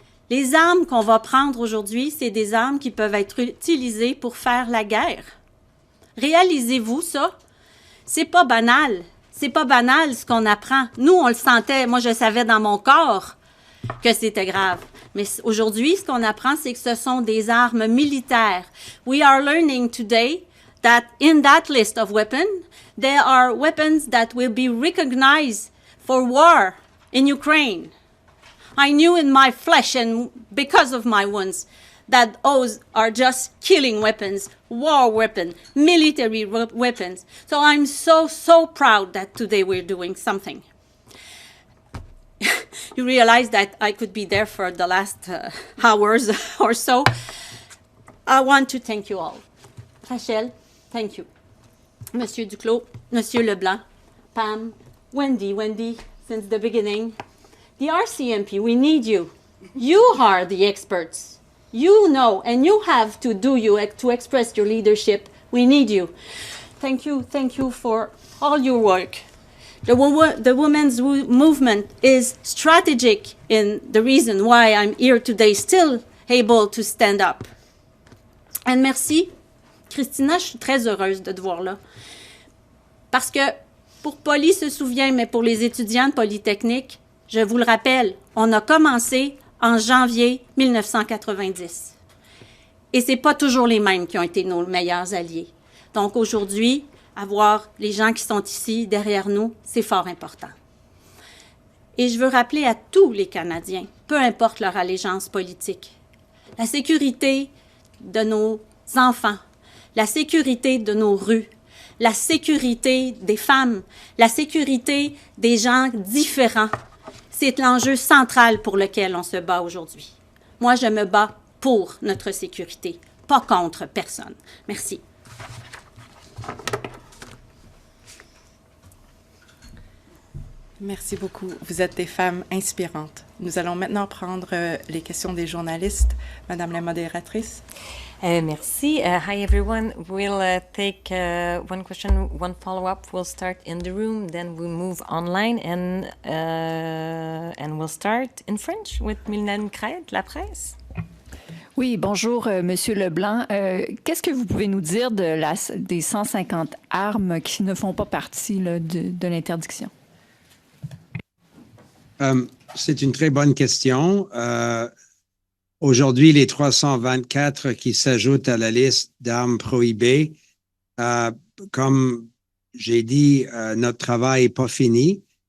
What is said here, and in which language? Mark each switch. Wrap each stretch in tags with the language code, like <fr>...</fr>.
<fr>Les armes qu'on va prendre aujourd'hui, c'est des armes qui peuvent être utilisées pour faire la guerre. Réalisez-vous ça? C'est pas banal. C'est pas banal ce qu'on apprend. Nous, on le sentait. Moi, je savais dans mon corps que c'était grave. Mais aujourd'hui, ce qu'on apprend, c'est que ce sont des armes militaires.</fr> <en>We are learning today that in that list of weapons, there are weapons that will be recognized for war in Ukraine. I knew in my flesh and because of my wounds that those are just killing weapons, war weapons, military weapons. So I'm so proud that today we're doing something. You realize that I could be there for the last hours or so. I want to thank you all. Rachel, thank you. Monsieur Duclos, Monsieur Leblanc, Pam, Wendy, since the beginning. The RCMP, we need you. You are the experts. You know, and you have to to express your leadership. We need you. Thank you for all your work. The women's movement is strategic in the reason why I'm here today, still able to stand up. And merci.</en> <fr>Christina, je suis très heureuse de te voir là. Parce que, pour Poly se souvient, mais pour les étudiants de Polytechnique, je vous le rappelle, on a commencé en janvier 1990. Et c'est pas toujours les mêmes qui ont été nos meilleurs alliés. Donc aujourd'hui, avoir les gens qui sont ici, derrière nous, c'est fort important. Et je veux rappeler à tous les Canadiens, peu importe leur allégeance politique, la sécurité de nos enfants, la sécurité de nos rues, la sécurité des femmes, la sécurité des gens différents, c'est l'enjeu central pour lequel on se bat aujourd'hui. Moi, je me bats pour notre sécurité, pas contre personne. Merci. Merci beaucoup. Vous êtes des femmes inspirantes. Nous allons maintenant prendre les questions des journalistes. Madame la modératrice. Merci.</fr> <en>Hi, everyone. We'll take one question, one follow-up. We'll start in the room, then we'll move online, and we'll start in French with Mylène Crête, La Presse.</en> <fr>Oui, bonjour, Monsieur Leblanc. Qu'est-ce que vous pouvez nous dire des 150 armes qui ne font pas partie là, de l'interdiction? C'est une très bonne question. Aujourd'hui, les 324 qui s'ajoutent à la liste d'armes prohibées, comme j'ai dit, notre travail n'est pas fini.</fr>